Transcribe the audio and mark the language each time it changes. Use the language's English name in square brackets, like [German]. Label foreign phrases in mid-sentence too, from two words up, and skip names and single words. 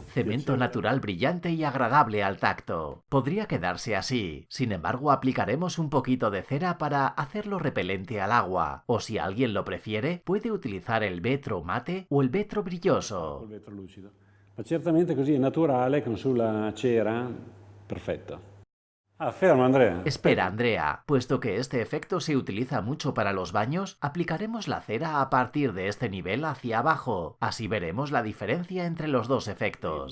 [Spanish] Cemento natural brillante y agradable al tacto. Podría quedarse así. Sin embargo, aplicaremos un poquito de cera para hacerlo repelente al agua. O si alguien lo prefiere, puede utilizar el vetro mate o el vetro brilloso. [Italian] Il vetro lucido. Ma certamente così è naturale, con sulla cera, perfetto. Ah, fermo Andrea. [Spanish] Espera, Andrea, puesto que este efecto se utiliza mucho para los baños, aplicaremos la cera a partir de este nivel hacia abajo. Así veremos la diferencia entre los dos efectos.